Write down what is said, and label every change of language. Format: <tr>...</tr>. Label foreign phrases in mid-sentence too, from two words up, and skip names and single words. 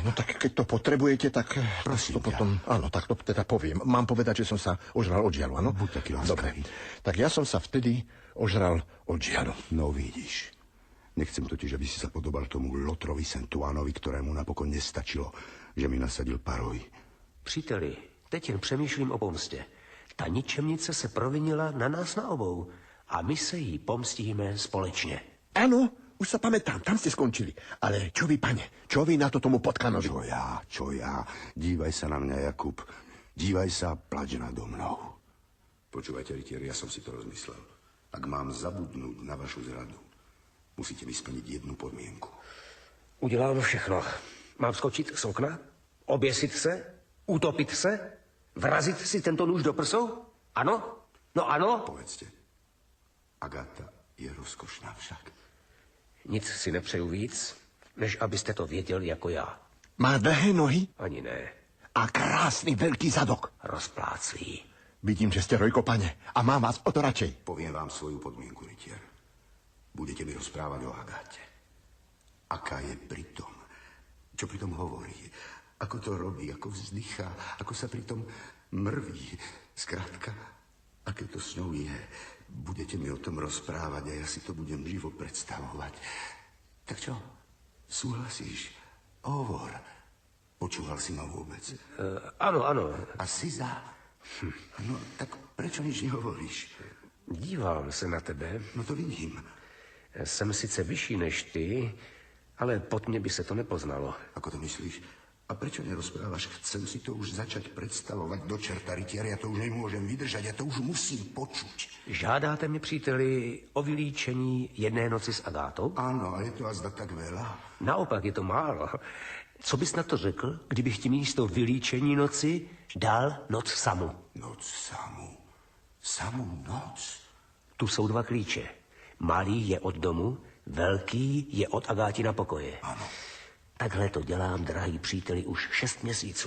<sk>No tak keď to potrebujete, tak prosím to potom... Áno, tak to teda poviem. Mám povedať, že som sa ožral od žialu, áno? Buď taký láskavý. Dobre. Tak ja som sa vtedy ožral od žialu. No vidíš. Nechcem totiž, aby si sa podobal tomu Lotrovi Saint-Ouenovi, ktorému napokon nestačilo, že mi nasadil parohy.</sk> <cs>Příteli, teď jen přemýšlím o pomstě. Ta ničemnice se provinila na nás na obou. A my se jí pomstíme společne.</cs> <sk>Áno, už sa pamätám, tam ste skončili. Ale čo vy, pane? Čo vy na to tomu potkanovi? Čo ja? Dívaj sa na mňa, Jakub. Dívaj sa, plač nado mnou. Počúvajte, rytier, ja som si to rozmyslel. Ak mám zabudnúť na vašu zradu, musíte mi splniť jednu podmienku.</sk> <cs>Udělám všechno. Mám skočit z okna? Oběsit se? Utopit se? Vrazit si tento nůž do prsou? Ano? No ano?</cs> <sk>Povedzte. Agáta je rozkošná však.</sk> <cs>Nic si nepřeju víc, než abyste to věděl jako já.</cs> <sk>Má dlhé nohy? Ani ne. A krásny veľký zadok.</sk> <cs>Rozpláclý.</cs> <sk>Vidím, že ste Rojko, pane. A mám vás o to radšej. Poviem vám svoju podmienku, rytier. Budete mi rozprávať o Agáte. Aká je pritom? Čo pritom hovorí? Ako to robí? Ako vzdychá? Ako sa pritom mrví? Skrátka, aké to s ňou je. Budete mi o tom rozprávať a ja si to budem živo predstavovať. Tak čo? Súhlasíš? Hovor. Počúval si ma vôbec? Áno. A si za? No, tak prečo nič nehovoríš?</sk> <cs>Dívám se na tebe.</cs> <sk>No to vidím.</sk> <cs>Jsem sice vyšší než ty, ale pod mě by se to nepoznalo.</cs> <sk>Ako to myslíš? A prečo nerozprávaš? Chcem si to už začať predstavovať do čerta, rytier. Ja to už nemôžem vydržať, ja to už musím počuť.</sk> <cs>Žádáte mi, příteli, o vylíčení jedné noci s Agátou?</cs> <sk>Áno, a je to azda tak veľa? Naopak, je to málo.</sk> <cs>Co bys na to řekl, kdybych ti místo vylíčení noci dal noc samu?</cs> <sk>Noc samu? Samú noc?</sk> <cs>Tu jsou 2 klíče. Malý je od domu, velký je od Agátina pokoje. Ano. Takhle to dělám, drahý příteli, už 6 měsíců.</cs>